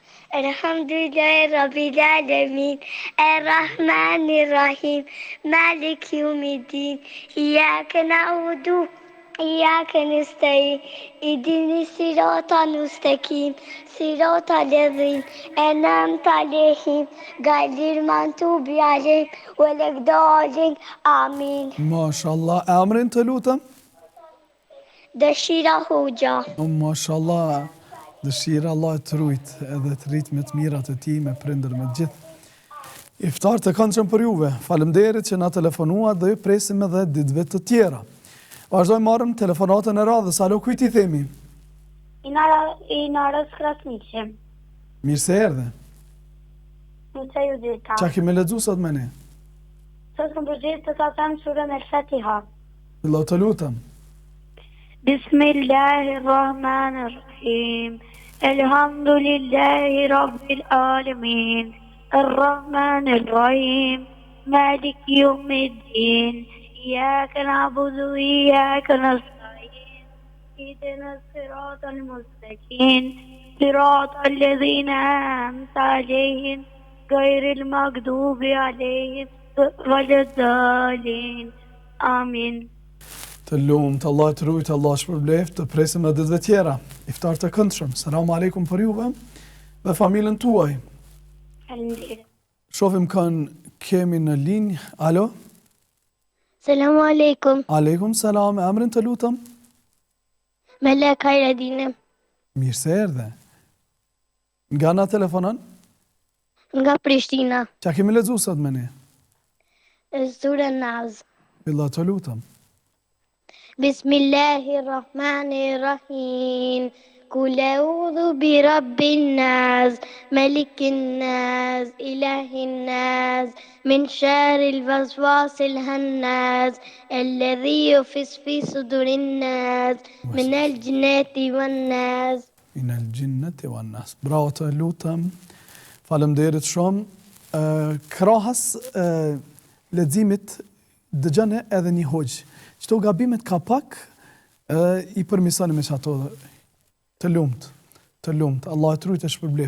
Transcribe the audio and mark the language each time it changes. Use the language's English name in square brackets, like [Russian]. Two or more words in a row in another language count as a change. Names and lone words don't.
[Arabic] الحمد لله رب العالمين، الرحمن الرحيم، مالك يوم الدين، إياك نعبد إياك نستعين اهدنا الصراط المستقيم صراط الذين أنعمت عليهم غير المغضوب عليهم ولا الضالين آمين. [Albanian] Mashallah, emrin të lutem? Dëshira Hoxha. Mashallah, dëshira Allah të rujt edhe të rrit me të mirat e ti, me prindër me gjithë. Iftar të këndshëm për juve. Faleminderit që na telefonuat dhe ju presim edhe ditëve të tjera. Vazhdojmë marrëm telefonatën e radhës. Alo, kujt I themi? Inarës Krasniqe. Mirë se erdhe. Musa Judita. Qa kemi lexuar sot me ne? Sot kam përgjigjë të them surën El-Fatiha. Allah të lutem. [Arabic] بسم الله الرحمن الرحيم. الحمد لله رب العالمين. الرحمن الرحيم. مالك يوم الدين. إياك نعبد وإياك نستعين اهدنا الصراط المستقيم صراط الذين أنعمت عليهم غير المغضوب عليهم ولا الضالين آمين. [Albanian] Të lumt, Allah të rujt, Allah shpërbleft, të presim në ditëve tjera. Iftar të këndshëm. [Arabic] السلام عليكم [Albanian] për juve dhe familjen tuaj. Faleminderit. Shohim kemi në linjë. Alo? [Arabic] السلام عليكم. عليكم السلام, [Albanian] emrin të lutem? Melek Hajradine. Mirë se erdhe. Nga na telefonon? Nga Prishtina. Qa kemi lexuar sot me ne? Surën Naz. Allah të lutem. [Arabic] بسم الله الرحمن الرحيم. قل أعوذ برب الناس، ملك الناس، إله الناس، من شر الوسواس الخناس، الذي يوسوس في صدور الناس، من الجنة والناس. من الجنة والناس. [Albanian] Bravo të lutem. Faleminderit shumë. Krahas leximit dëgjone edhe një hoxh. Çto gabimet ka pak I përmisoni me çato. Të lumt. Allah të rujt e shpërblej.